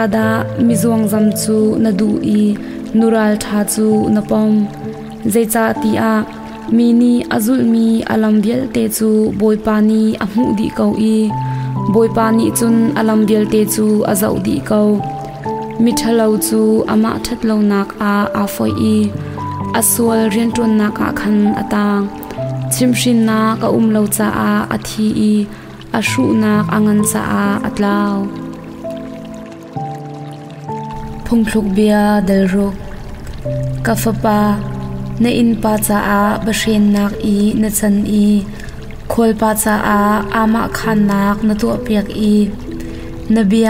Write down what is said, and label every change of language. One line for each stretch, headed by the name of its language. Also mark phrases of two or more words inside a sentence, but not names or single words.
Hmar: da mizuang zam chu nadu I nural tha chu napom zaicha ti a mini azul mi alam bial te chu boipani amu di ko I boipani chun alam bial te chu azau di ko mithalo chu ama thatlo nak a foi I aswal rian tron na ka khan atang chimshin na ka umlo cha a athi I ashu nak angan sa a atlaw phungthluk bia delruk kafapa na in pa cha a bashen nak I na chan I khol pa cha a ama khan nak na to piak I nabia